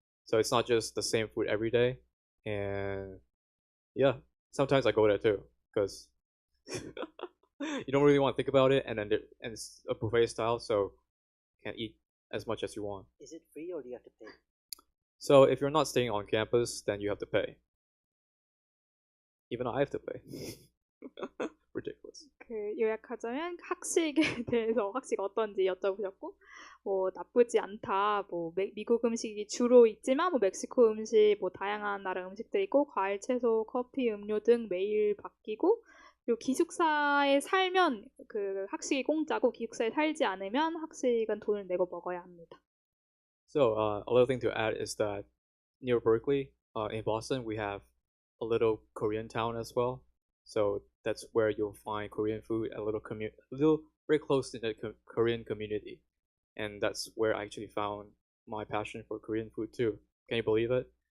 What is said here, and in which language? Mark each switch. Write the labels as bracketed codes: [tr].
[en] So it's not just the same food every day. And yeah, sometimes I go there too because you don't really want to think about it, and then it's a buffet style, so you can eat as much as you want. Is it free or do you have to pay? So if you're not staying on campus, then you have to pay. Even I have to pay. Ridiculous. [ko] 그 요약하자면 학식에 대해서 학식 어떤지 여쭤보셨고, 뭐 나쁘지 않다, 뭐 미국 음식이 주로 있지만 뭐 멕시코 음식, 뭐 다양한 나라 음식들이 있고, 과일, 채소, 커피, 음료 등 매일 바뀌고, 그리고 기숙사에 살면 그 학식이 공짜고, 기숙사에 살지 않으면 학식은 돈을 내고 먹어야 합니다. [en] So another thing to add is that near Berklee, in Boston, we have a little Korean town as well. So that's where you'll find Korean food, a little very close to the Korean community. And that's where I actually found my passion for Korean food too. Can you believe it?